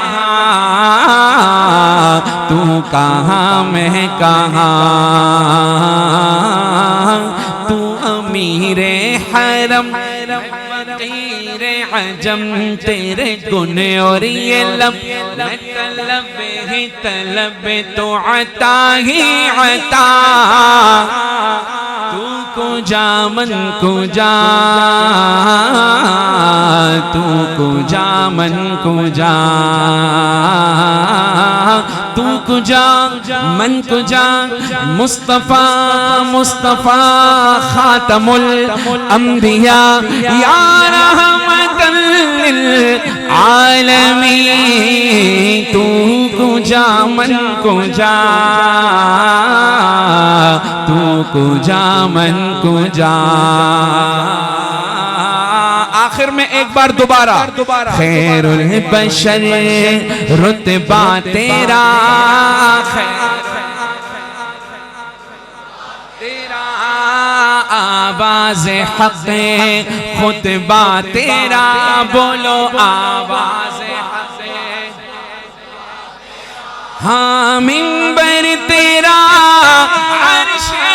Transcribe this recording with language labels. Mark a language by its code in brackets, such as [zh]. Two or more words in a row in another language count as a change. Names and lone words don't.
[ur] تو کہاں میں کہاں، تو امیر حرم فقیر عجم، تیرے گن اور یہ لب میں طلب ہی طلب، تو عطا ہی عطا، [fa] تو کجا من کجا، تو کجا من کجا، تو کجا من کجا، [ur] مصطفیٰ مصطفیٰ خاتم الانبیاء یا رحمت [fa] للعالمین، تو کجا من کجا، تو کجا من کجا۔ [ur] آخر میں ایک بار دوبارہ، خیر البشر رتبہ تیرا، تیرا آواز حق خطبہ تیرا، بولو آواز حق، ہاں منبر تیرا عرش